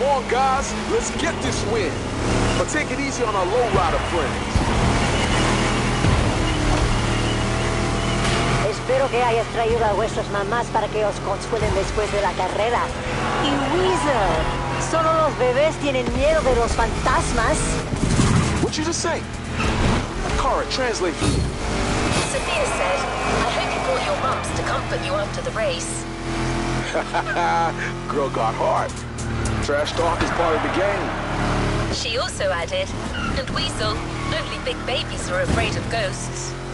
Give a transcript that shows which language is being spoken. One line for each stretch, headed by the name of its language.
English: Guys, let's get this win. But take it easy on our lowrider friends.
Spanish: Espero que hayas traído a vuestras mamás para que os consuelen después de la carrera. Y Weasel, solo los bebés tienen miedo de los fantasmas.
English: What you just say? Cara, translate for me. Sophia said, I hope you brought your mums to comfort you after the race. Girl got heart. Trash talk is part of the game. She also added, and Weasel, only big babies are afraid of ghosts.